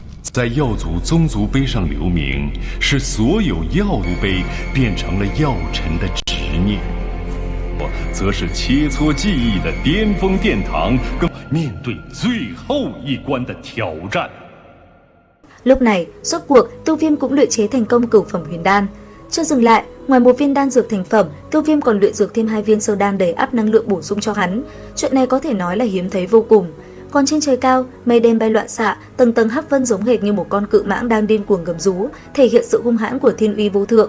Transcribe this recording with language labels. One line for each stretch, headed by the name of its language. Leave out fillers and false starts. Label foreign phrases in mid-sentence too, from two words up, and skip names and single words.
Chinese: 在药族宗族碑上留名，使所有药炉碑变成了药尘的执念。我则是切磋技艺的巅峰殿堂，更面对最后一关的挑战。
Vietnamese: Lúc này, rốt cuộc, Tiêu Viêm cũng luyện chế thành công cửu phẩm huyền đan. Chưa dừng lại, ngoài một viên đan dược thành phẩm, Tiêu Viêm còn luyện dược thêm 2 viên sơ đan đầy ắp năng lượng bổ sung cho hắn. Chuyện này có thể nói là hiếm thấy vô cùng. Còn trên trời cao, mây đen bay loạn xạ, tầng tầng hắc vân giống hệt như một con cự mãng đang điên cuồng gầm rú, thể hiện sự hung hãn của thiên uy vô thượng.